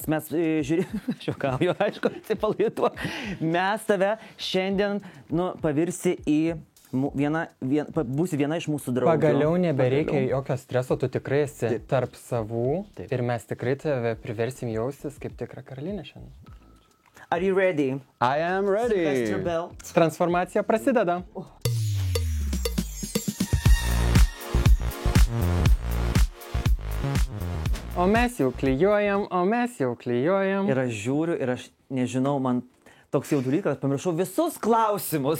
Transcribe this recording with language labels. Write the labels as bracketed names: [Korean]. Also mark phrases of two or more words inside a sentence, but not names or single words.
[Lithuanian] Mes žiūrėjau, aišku, atsipalaiduo. Mes tave šiandien pavirsi į būsi viena iš mūsų draugų. Pagaliau nebereikia jokio streso, tu tikrai esi tarp savų. Taip. Ir mes tikrai tave priversim jaustis kaip tikra karalienė šiandien. [English] Are you ready? I am ready. Sylvester Bell. [Lithuanian] Transformacija prasideda. O mes jau klijuojam. Ir aš žiūriu ir aš nežinau, man toks jaudulys, kad pamiršau visus klausimus.